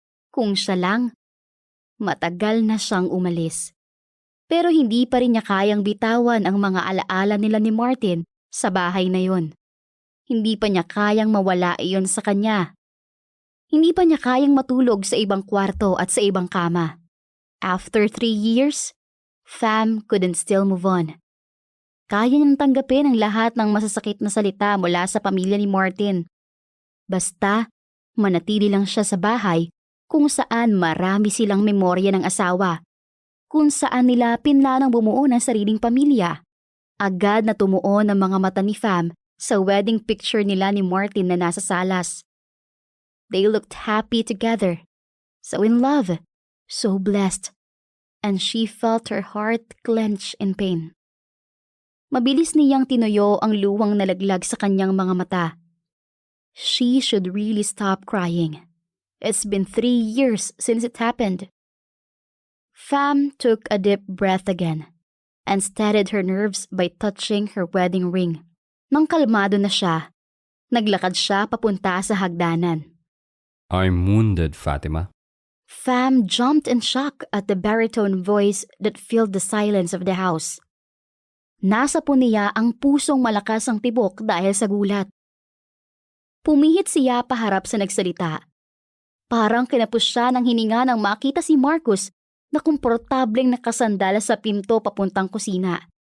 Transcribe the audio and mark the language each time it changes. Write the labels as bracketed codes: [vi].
[tl] Kung siya lang, matagal na siyang umalis. Pero hindi pa rin niya kayang bitawan ang mga alaala nila ni Martin sa bahay na yon. Hindi pa niya kayang mawala iyon sa kanya. Hindi pa niya kayang matulog sa ibang kwarto at sa ibang kama. [en] After 3 years, Fam couldn't still move on. [tl] Kaya niyang tanggapin ang lahat ng masasakit na salita mula sa pamilya ni Martin. Basta, manatili lang siya sa bahay kung saan marami silang memorya ng asawa, kung saan nila pinlanang bumuo ng sariling pamilya. Agad na tumuon ang mga mata ni Fam sa wedding picture nila ni Martin na nasa salas. [en] They looked happy together, so in love, so blessed, and she felt her heart clench in pain. [tl] Mabilis niyang tinuyo ang luwang nalaglag sa kanyang mga mata. [en] She should really stop crying. It's been 3 years since it happened. Fam took a deep breath again and steadied her nerves by touching her wedding ring. [tl] Nang kalmado na siya, naglakad siya papunta sa hagdanan. [en] I'm wounded, Fatima. Fam jumped in shock at the baritone voice that filled the silence of the house. [tl] Nasa po niya ang pusong malakas ang tibok dahil sa gulat. Pumihit siya paharap sa nagsalita. Parang kinapos siya ng hininga nang makita si Marcus na komportableng nakasandal sa pinto papuntang kusina.